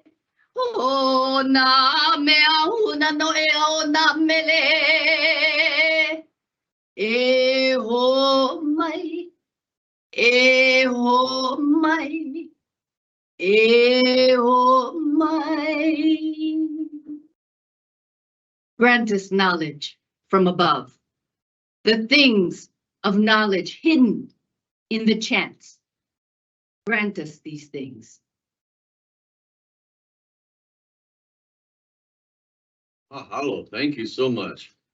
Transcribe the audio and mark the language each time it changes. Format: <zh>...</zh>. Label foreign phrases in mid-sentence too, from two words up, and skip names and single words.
<haw>O na mea huna no e o na mele. E ho mai, e ho mai, e ho mai.</haw> <en>Grant us knowledge from above, the things of knowledge hidden in the chants. Grant us these things. Mahalo, thank you so much.</en>